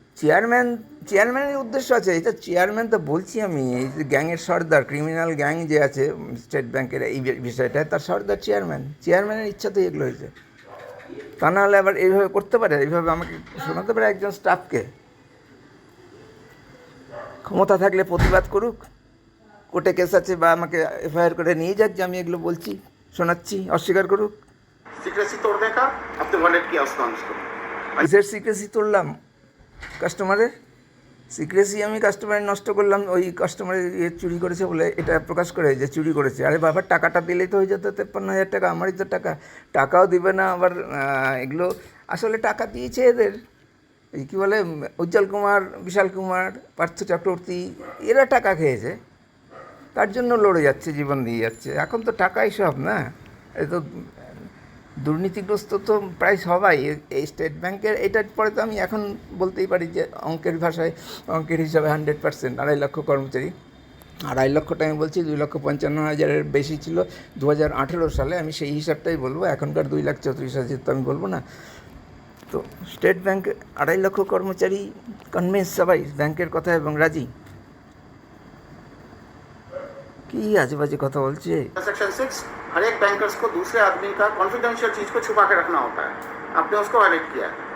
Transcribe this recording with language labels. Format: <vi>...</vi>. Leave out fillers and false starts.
<bn>চেয়ারম্যানের উদ্দেশ্য আছে, এটা চেয়ারম্যান তো বলছি আমি, এই যে গ্যাংয়ের সর্দার, ক্রিমিনাল গ্যাং যে আছে স্টেট ব্যাংকের এই বিষয়টা, তার সর্দার চেয়ারম্যানের ইচ্ছাতেই এগুলো হয়েছে। তা নাহলে আবার এইভাবে করতে পারে, এইভাবে আমাকে শোনাতে পারে একজন স্টাফকে? ক্ষমতা থাকলে প্রতিবাদ করুক, কোর্টে কেস আছে, বা আমাকে FIR করে নিয়ে যাক যে আমি এগুলো বলছি, শোনাচ্ছি, অস্বীকার করুক।</bn> <hi>सीक्रेसी तोड़ने का आपने वायलेट किया उसका उसको।</hi> <bn>কিসের সিক্রেসি তুললাম? কাস্টমারের সিক্রেসি আমি কাস্টমারের নষ্ট করলাম, ওই কাস্টমারের চুরি করেছে বলে এটা প্রকাশ করে যে চুরি করেছে। আরে বাবা, টাকাটা দিলেই তো হয়ে যেত, 53,000 টাকা, আমারই তো টাকাও দিবে না আবার। এগুলো আসলে টাকা দিয়েছে এদের, এই কী বলে, উজ্জ্বল কুমার, বিশাল কুমার, পার্থ চক্রবর্তী, এরা টাকা খেয়েছে, তার জন্য লড়ে যাচ্ছে, জীবন দিয়ে যাচ্ছে। এখন তো টাকাই সব না, এ তো দুর্নীতিগ্রস্ত তো প্রায় সবাই এই স্টেট ব্যাংকের। এটার পরে তো আমি এখন বলতেই পারি যে অঙ্কের ভাষায়, অঙ্কের হিসাবে 100%, 2.5 লক্ষ কর্মচারী, 2,50,000 আমি বলছি, 2,55,000 বেশি ছিল 2018 সালে, আমি সেই হিসাবটাই বলবো, এখনকার 2,34,000 তো আমি বলবো না। তো স্টেট ব্যাংক 2,50,000 কর্মচারী কনভিন্স সবাই ব্যাংকের কথা এবং রাজি। কি আজেবাজে কথা বলছে।</bn> <hi>सेक्शन 6 हर एक बैंकर्स को दूसरे आदमी का कॉन्फिडेंशियल चीज को छुपा के रखना होता है, आपने उसको वायलेट किया है।</hi>